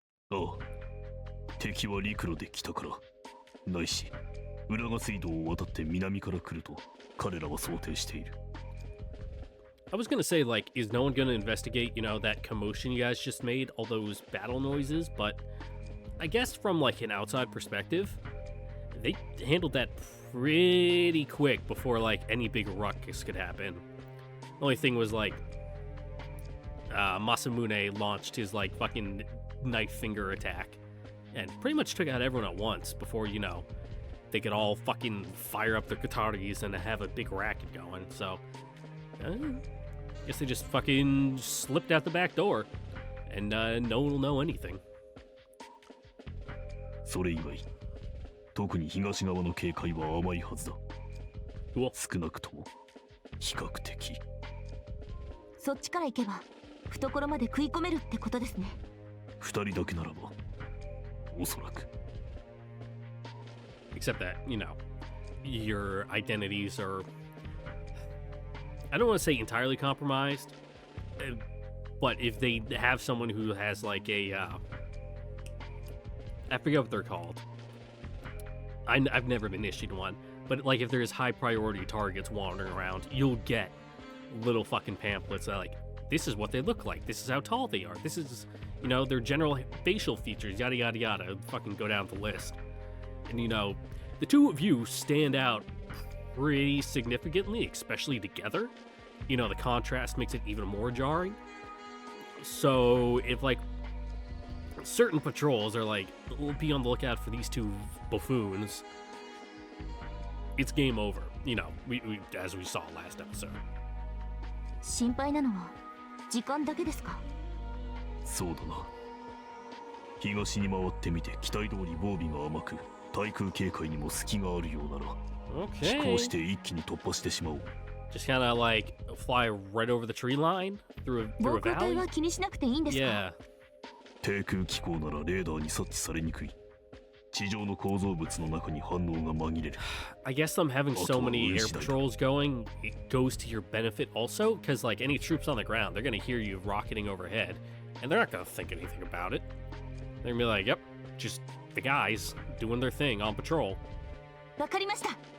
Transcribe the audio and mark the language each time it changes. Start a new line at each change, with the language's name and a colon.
Japanese: ああ、敵は陸路で北から、ないし、浦賀水道を渡って南から来ると彼らは想定している。
English: I was gonna say, like, is no one gonna investigate, you know, that commotion you guys just made, all those battle noises, but I guess from, like, an outside perspective, they handled that pretty quick before, like, any big ruckus could happen. The only thing was, like, Masamune launched his, like, fucking knife finger attack and pretty much took out everyone at once before, you know, they could all fucking fire up their kataris and have a big racket going, so... guess they just fucking slipped out the back door, and no one will know anything.
Japanese: それ以外、特に東側の警戒は甘いはずだ。
English: Cool.
Japanese: 少なくとも比較的。そっちから行けば懐まで食い込めるってことですね。二人だけならば、おそらく。
English: Except that, you know, your identities are... I don't want to say entirely compromised, but if they have someone who has like a, I forget what they're called. I've never been issued one, but like if there's high priority targets wandering around, you'll get little fucking pamphlets that like, this is what they look like, this is how tall they are, this is, you know, their general facial features, yada yada yada, fucking go down the list. And you know, the two of you stand out pretty significantly, especially together. You know, the contrast makes it even more jarring. So if like certain patrols are like, we'll be on the lookout for these two buffoons, it's game over. You know, we as we saw last episode.
Japanese: 心配なのは時間だけですか。そうだな。東に回ってみて期待通り防備が甘く、対空警戒にも隙があるようなら、飛行して一気に突破してしまおう。
English: Just kind of like fly right over the tree line through a
Japanese: 防空隊
English: valley.
Japanese: は気にしなくていいんですか。
English: Yeah.
Japanese: 低空気候ならレーダーに察知されにくい。地上の構造物の中に反応が紛れる。
English: I guess them having so many air patrols going, it goes to your benefit also, because like any troops on the ground, they're gonna hear you rocketing overhead, and they're not gonna think anything about it. They're gonna be like, yep, just the guys doing their thing on patrol.
Japanese: わかりました。